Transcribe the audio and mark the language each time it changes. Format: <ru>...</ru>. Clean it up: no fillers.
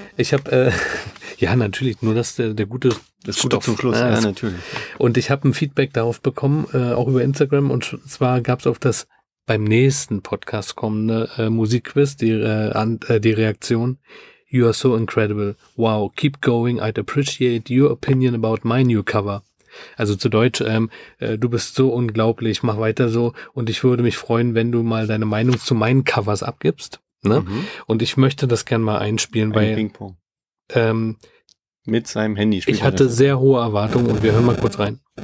<de>Ich habe, natürlich, nur dass der gute das Stoff. Gute zum Schluss, ja, natürlich. Und ich habe ein Feedback darauf bekommen, auch über Instagram. Und zwar gab es auf das beim nächsten Podcast kommende Musikquiz die Reaktion:</de> <en>You are so incredible. Wow, keep going. I'd appreciate your opinion about my new cover.</en> <de>Also zu Deutsch, du bist so unglaublich, mach weiter so. Und ich würde mich freuen, wenn du mal deine Meinung zu meinen Covers abgibst. Ne? Mhm. Und ich möchte das gerne mal einspielen. Ein weil Ping-Pong. Mit seinem Handy spielen. Ich hatte sehr hohe Erwartungen und wir hören mal kurz rein.</de>